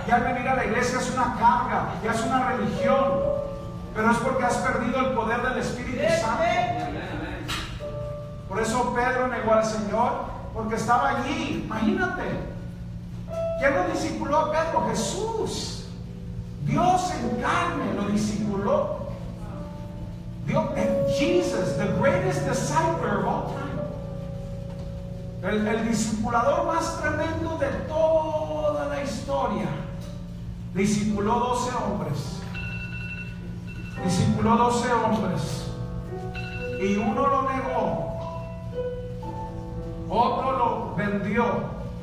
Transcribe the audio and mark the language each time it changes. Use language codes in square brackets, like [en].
[es] Ya al venir a la iglesia es una carga, ya es una religión, pero es porque has perdido el poder del Espíritu Santo. Por eso Pedro negó al Señor, porque estaba allí. Imagínate, ¿quién lo discipuló a Pedro? Jesús. Dios en carne lo discipuló. [en] Dios, Jesus, the greatest disciple of all time. [es] El discipulador más tremendo de toda la historia. Discipuló 12 hombres. Discipuló 12 hombres. Y uno lo negó. Otro lo vendió.